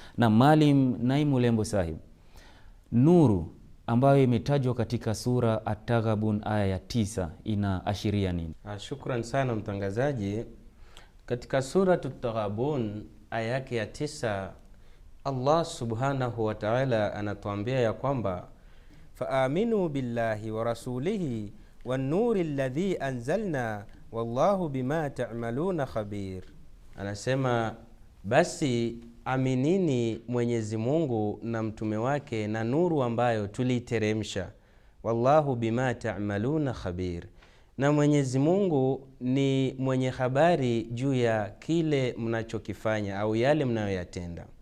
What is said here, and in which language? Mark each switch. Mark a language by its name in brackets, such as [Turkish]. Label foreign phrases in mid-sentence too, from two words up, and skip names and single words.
[Swahili] Na Maalim Naimu Lembo Sahib, nuru ambayo imetajwa katika sura At-Taghabun aya ya 9 inaashiria nini? Shukran sana mtangazaji. Katika sura At-Taghabun aya yake ya 9 [Arabic] الله سبحانه وتعالى [Swahili] anatuambia ya kwamba [Arabic] فآمنوا بالله ورسوله والنور الذي أنزلنا والله بما تعملون خبير. [Swahili] Anasema basi aminini Mwenyezi Mungu na mtume wake na nuru ambayo tuliteremsha, [Arabic] والله بما تعملون خبير, [Swahili] na Mwenyezi Mungu ni mwenye habari juu ya kile mnachokifanya au yale mnayoyatenda.